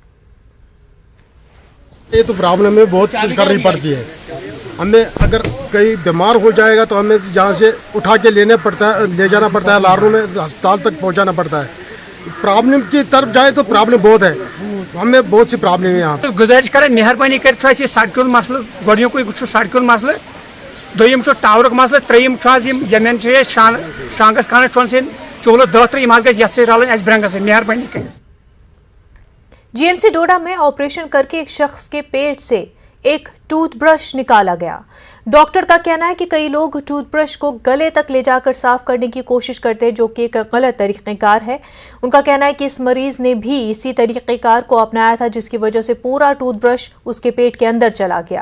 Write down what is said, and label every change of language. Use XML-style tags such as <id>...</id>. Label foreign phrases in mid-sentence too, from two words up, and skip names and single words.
<ur>یہ تو پرابلم ہے، بہت کچھ کرنی پڑتی ہے ہمیں۔ اگر کہیں بیمار ہو جائے گا تو ہمیں جہاں سے اٹھا کے لے جانا پڑتا ہے، لارنو میں ہسپتال تک پہنچانا پڑتا ہے۔ پرابلم کی طرف جائے تو پرابلم بہت ہے، ہمیں بہت سی پرابلم ہے یہاں۔ گزارش کریں</ur> <ks>مہربانی کر سڑک مسئلہ گۄڈنیُکُے سڑک مسئلہ، دوٚیِم ٹاورُک مسئلہ، ترٛیٚیِم یِمن شانگس خانس چون سن چولہٕ 10 یِم حظ گژھِ یتھ سۭتۍ رلٕنۍ اَسہِ برنگس سۭتۍ مہربانی کٔرِتھ۔</ks> <ur>GMC ڈوڈا میں آپریشن کر کے ایک شخص کے پیٹ سے ایک ٹوتھ برش نکالا گیا۔ ڈاکٹر کا کہنا ہے کہ کئی لوگ ٹوتھ برش کو گلے تک لے جا کر صاف کرنے کی کوشش کرتے ہیں، جو کہ ایک غلط طریقہ کار ہے۔ ان کا کہنا ہے کہ اس مریض نے بھی اسی طریقہ کار کو اپنایا تھا، جس کی وجہ سے پورا ٹوتھ برش اس کے پیٹ کے اندر چلا گیا۔</ur>